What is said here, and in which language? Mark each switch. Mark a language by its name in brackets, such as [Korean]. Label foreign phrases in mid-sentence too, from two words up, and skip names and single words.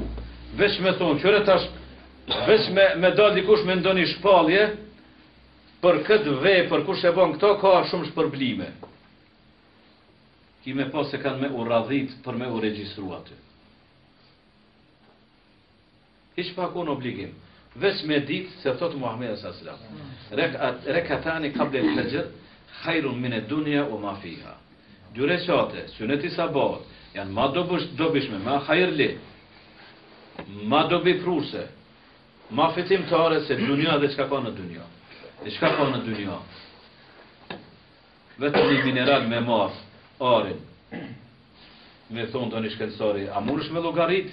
[Albanian] Veç me thonë, qëre tash, veç me dal dikush me ndoni shpallje, për këtë për kush e bën këto, ka shumë shpërblime. Ki me pas se kanë me u radhit për me u regjistru aty. Hiç pa kon obligim. Veç me ditë se thotë Muhamedi [Arabic] صلى الله عليه وسلم. ركعتان قبل الفجر خير من الدنيا وما فيها. [Albanian] Dy rekate, suneti sabat, janë ma dobishme, ma hajrli, ma dobi pruse, ma fitimtare se dunja dhe çka ka në dunja. E çka ka në dynja? Vetëm një mineral me marë, arin, me thonë të një shkencari, a mundesh me llogarit?